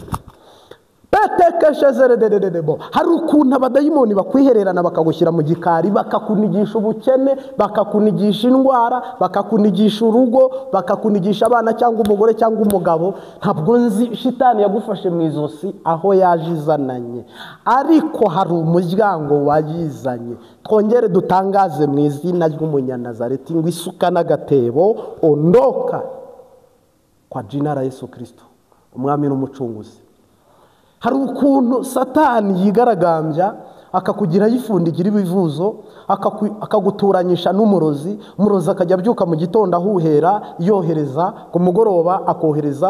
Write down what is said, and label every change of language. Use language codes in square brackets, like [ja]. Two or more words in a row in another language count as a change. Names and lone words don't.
[rw] Betekeshezerederebo, hari ukuntu abadayimoni bakwihererana bakagushyira mu gikari, bakakunigisha ubukene, bakakunigisha indwara, bakakunigisha urugo, bakakunigisha abana cyangwa umugore cyangwa umugabo. Ntabwo nzi shitani yagufashe mu izosi aho yaje izananye, ariko hari umuryango wayizanye. Twongere dutangaze mu izina ry'Umunyanazareti ngo isuka n'agatebo [sw] ondoka kwa jina la Yesu Kristo, [rw] umwami n'umucunguzi. Hari ukuntu Satani yigaragambya akakugira yifundigira ibivuzo, akaguturanyisha n'umurozi. Umurozi akajya abyuka mu gitondo ahuhera yohereza, ku mugoroba akohereza.